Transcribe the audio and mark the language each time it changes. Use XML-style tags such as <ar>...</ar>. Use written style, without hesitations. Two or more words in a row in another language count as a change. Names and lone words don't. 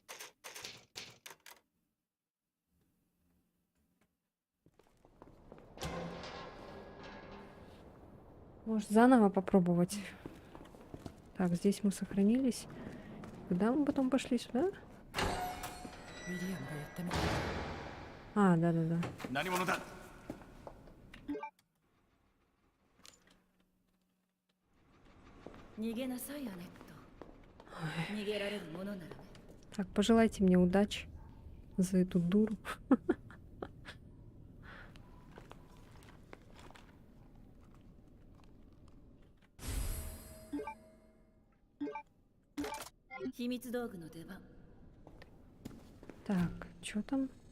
<ru>Может, заново попробовать? Так, здесь мы сохранились. Куда мы потом пошли? Сюда? А, да-да-да.</ru> <ja>何者だ。逃げなさい、アネット。逃げられるものならね。</ja> <ru>Так, пожелайте мне удачи за эту дуру. Так, что там?</ru>